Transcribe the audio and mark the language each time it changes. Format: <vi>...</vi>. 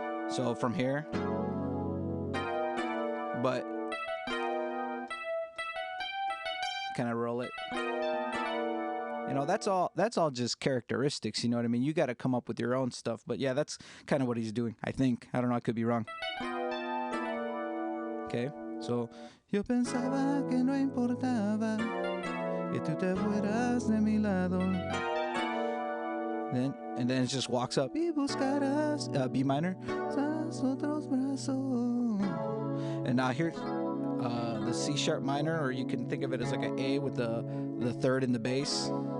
<en>So from here, but kind of roll it. You know, that's all just characteristics, you know what I mean? You got to come up with your own stuff. But yeah, that's kind of what he's doing, I think. I don't know, I could be wrong. Okay, so</en> <es>yo pensaba que no importaba que tú te fueras de mi lado.</es> <en>And then it just walks up.</en> <es>Y buscarás,</es> <en>B minor.</en> <es>Otros brazos.</es> <en>And now here's the C sharp minor, or you can think of it as like an A with the 3rd in the bass.</en>